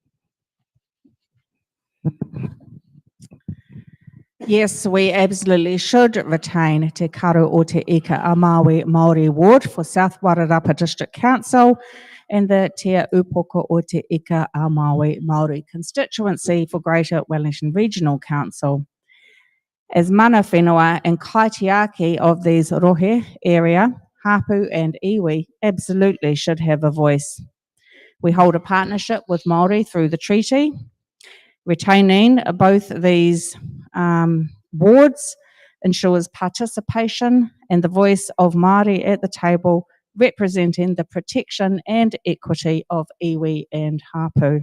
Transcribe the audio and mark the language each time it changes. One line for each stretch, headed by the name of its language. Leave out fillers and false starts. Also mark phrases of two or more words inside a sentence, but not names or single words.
English: Yes, we absolutely should retain Te Karo o Te Ika a Maui Māori ward for South Wairarapa District Council and the Te Upoko o Te Ika a Maui Māori constituency for Greater Wellington Regional Council. As
Māori: mana whenua
English: and kaitiaki of these rohe area, hapu and iwi absolutely should have a voice. We hold a partnership with Māori through the treaty. Retaining both these boards ensures participation and the voice of Māori at the table, representing the protection and equity of iwi and hapu.